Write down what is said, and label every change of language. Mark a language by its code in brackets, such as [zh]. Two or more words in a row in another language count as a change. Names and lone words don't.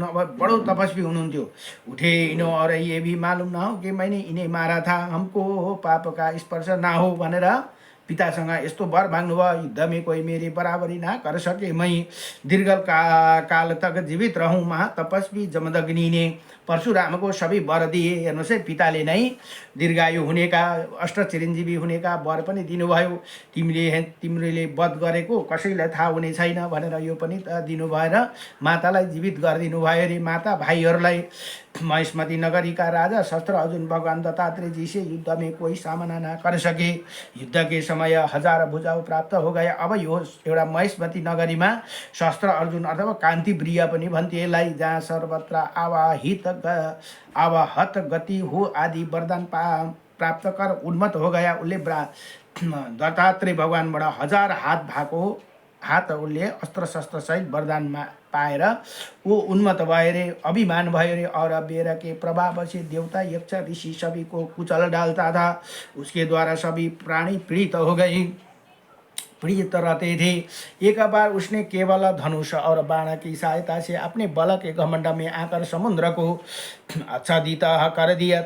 [ne] अब बडो तपस्वी हुनुहुन्थ्यो। [hi] उठे इन्हों और ये भी मालूम ना हो कि मैंने इन्हें मारा था, हमको पाप का स्पर्श ना हो [ne] भनेर पितासँग यस्तो वर माग्नुभयो। [hi] युद्ध में कोई मेरी बराबरी ना कर सके, मैं दीर्घ काल तक जीवित रहूँ। महातपस्वी जमदग्नि ने परशुराम को सबै वर दिए। [ne] हेर्नुहोस् है, पिताले नै दीर्घायु हुनेका अष्ट चिरञ्जीवी हुनेका वर पनि दिनुभयो। तिमीले वध गरेको कसैलाई थाहा हुने छैन भनेर यो पनि दिनुभयो र मातालाई जीवित गरिदिनु भयो अरे। माता भाइहरूलाई [hi] महेशमती नगरी का राजा शस्त्र अर्जुन भगवान दत्तात्रेय जी से युद्ध में कोई सामना न कर सके। युद्ध के समय 1000 भुजाऊ प्राप्त हो गए। [ne] अब यो एउटा महेशमती नगरीमा शस्त्र अर्जुन अथवा कान्ति प्रिय पनि भन्थे यसलाई, जहाँ [hi] सर्वत्र आवाहत गति हो आदि वरदान प्राप्त कर उन्मत्त हो गया। [ne] उसले दत्तात्रेय भगवानबाट 1000 हात भएको हात उसले अस्त्र शस्त्र सहित वरदान पाएर वो उन्मत्त भयो रे, अभिमान भयो रे। [hi] और बेर के प्रभाव से देवता यक्ष ऋषि सभी को कुचल डालता था। उसके द्वारा सभी प्राणी पीड़ित हो गए, पीड़ित रहते थे। एक बार उसने केवल धनुष और बाण की सहायता से अपने बल के घमंड में आकर समुद्र को आच्छादित कर दिया।